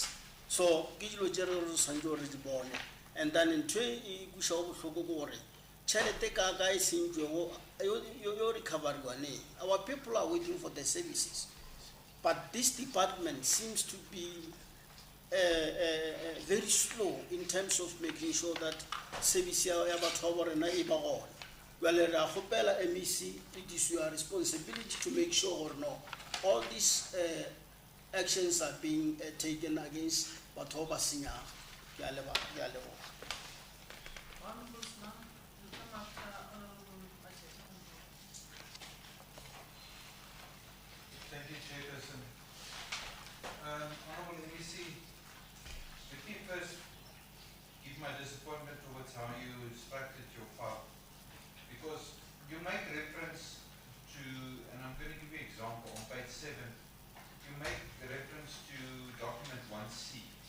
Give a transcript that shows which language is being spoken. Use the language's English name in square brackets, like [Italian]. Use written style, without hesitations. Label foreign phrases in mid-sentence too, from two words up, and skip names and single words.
[English] So, and then in train, our people are waiting for the services, but this department seems to be very slow in terms of making sure that service [Southern Sotho] ya batho ba rena e ba gona. [English] Well, MEC, it is your responsibility to make sure all these actions are being taken against [Southern Sotho] batho ba senyang. Ke a leboha, ke a leboha. [English] Thank you, Chairperson. Honourable MEC, let me first give my disappointment towards how you structured your file, because you make reference to, and I'm going to give you an example, on page 7, you make reference to document 1C.